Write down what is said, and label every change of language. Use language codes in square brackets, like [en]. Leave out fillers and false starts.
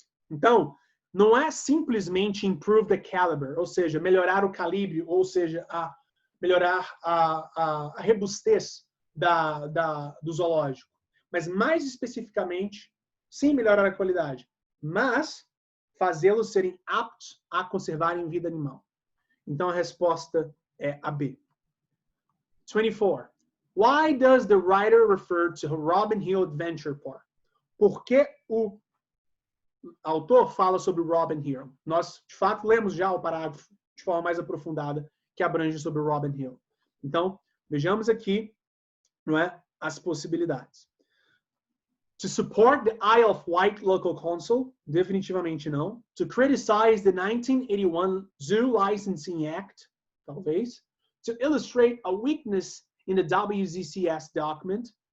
[pt] Então, não é simplesmente [en] improve the caliber, [pt] ou seja, melhorar o calibre, ou seja, melhorar a robustez do zoológico. Mas, mais especificamente, sim, melhorar a qualidade, mas fazê-los serem aptos a conservarem vida animal. Então, a resposta é a B. 24. [en] Why does the writer refer to Robin Hill Adventure Park? [pt] Por que o autor fala sobre Robin Hill? Nós, de fato, lemos já o parágrafo de forma mais aprofundada que abrange sobre Robin Hill. Então, vejamos aqui, não é, as possibilidades. [en] To support the Isle of Wight Local Council? [pt] Definitivamente não. [en] To criticize the 1981 Zoo Licensing Act? [pt] Talvez. [en] To illustrate a weakness in the WZCS document?